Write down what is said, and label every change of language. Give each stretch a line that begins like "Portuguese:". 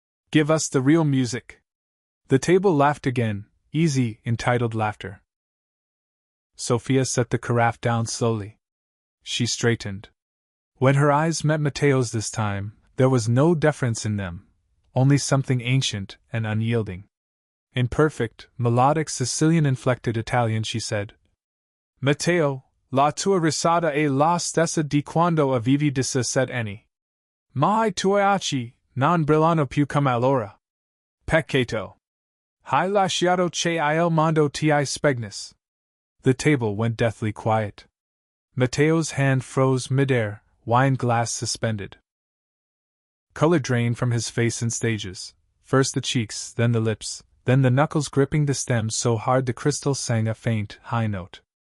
English: Give us the real music." The table laughed again, easy, entitled laughter. Sophia set the carafe down slowly. She straightened. When her eyes met Matteo's this time, there was no deference in them, only something ancient and unyielding. In perfect, melodic Sicilian-inflected Italian she said,
Italian: "Matteo, la tua risata è la stessa di quando avevi 17 anni. Ma I tuoi occhi non brillano più come allora. Peccato. Hai lasciato che il mondo ti spegnis."
English: The table went deathly quiet. Matteo's hand froze mid-air, wine glass suspended. Color drained from his face in stages, first the cheeks, then the lips, then the knuckles gripping the stem so hard the crystal sang a faint, high note.